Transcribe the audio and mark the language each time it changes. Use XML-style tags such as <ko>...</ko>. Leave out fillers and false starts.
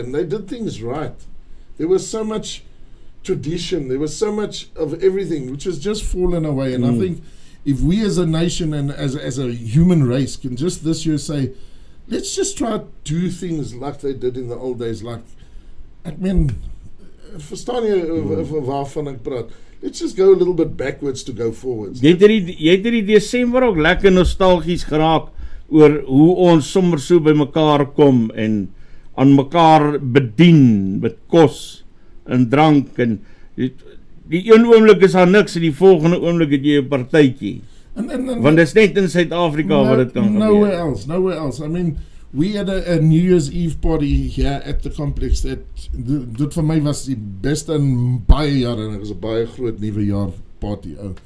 <en>And they did things right. There was so much tradition, there was so much of everything which has just fallen away. And I think if we as a nation and as a human race can just this year say, let's just try to do things like they did in the old days, like</en> <af>Ek meen, verstaan jy waarvan ek praat?</af> <en>Let's just go a little bit backwards to go forwards.</en> <af>Jy het hierdie Desember ook lekker nostalgies geraak oor hoe ons sommer so by mekaar kom en aan mekaar bedien met kos en drank en die een oomblik is daar niks en die volgende oomblik het jy 'n partytjie. Want dit is net in Suid-Afrika wat dit kan gebeur.</af> <en>Nowhere else. I mean, we had a New Year's Eve party here at the complex.</en> <af>Dit vir my was die beste in baie jare en dit was 'n baie groot nuwe jaar party.</af>